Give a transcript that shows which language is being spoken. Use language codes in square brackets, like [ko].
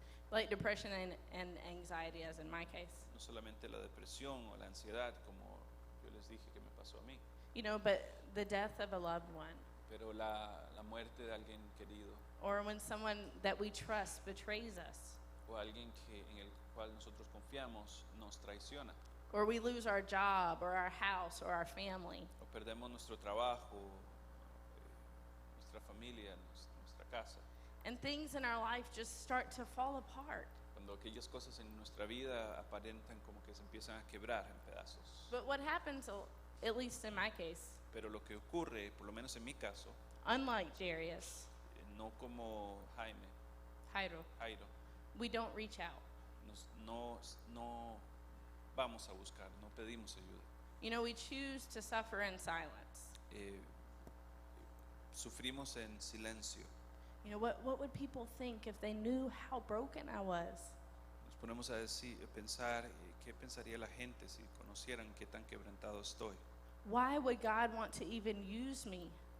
[en] Like depression and anxiety, as in my case. [es] no solamente la depresión o la ansiedad, como yo les dije que me pasó a mí, [en] You know, but the death of a loved one, [es] pero la muerte de alguien querido [en] or when someone that we trust betrays us, [es] o alguien en el cual nosotros confiamos nos traiciona, [en] or we lose our job or our house or our family. [es] o perdemos nuestro trabajo, nuestra familia, nuestra casa. [en] And things in our life just start to fall apart. [es] Cuando aquellas cosas en nuestra vida aparentan como que se empiezan a quebrar en pedazos. [en] But what happens, at least in my case, [es] Pero lo que ocurre, por lo menos en mi caso, [en] unlike Jarius, [es] no como Jairo, Jairo, [en] we don't reach out. [es] no vamos a buscar, no pedimos ayuda. [en] You know, we choose to suffer in silence. [es] Sufrimos en silencio. [en] You know, what would people think if they knew how broken I was? [es] Nos ponemos a pensar qué pensaría la gente si conocieran qué tan quebrantado estoy. [en] Why would God want to even use me?